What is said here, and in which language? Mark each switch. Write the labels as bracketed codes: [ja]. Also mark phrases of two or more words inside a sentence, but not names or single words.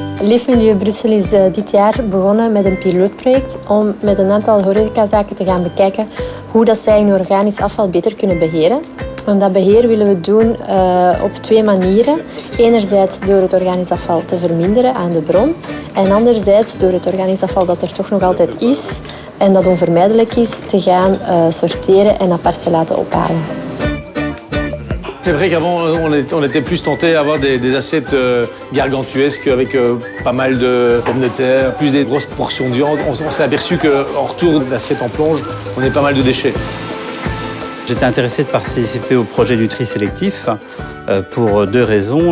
[nl] Leefmilieu Brussel is dit jaar begonnen met een pilootproject om met een aantal horecazaken te gaan bekijken hoe dat zij hun organisch afval beter kunnen beheren. En dat beheer willen we doen op twee manieren. Enerzijds door het organisch afval te verminderen aan de bron en anderzijds door het organisch afval dat er toch nog altijd is en dat onvermijdelijk is, te gaan sorteren en apart te laten ophalen. [fr] C'est vrai qu'avant, on était plus tenté à avoir des assiettes gargantuesques avec pas mal de pommes de terre, plus des grosses portions de viande. On s'est aperçu qu'en retour d'assiette en plonge, on avait pas mal de déchets. J'étais intéressé de participer au projet du tri sélectif pour deux raisons.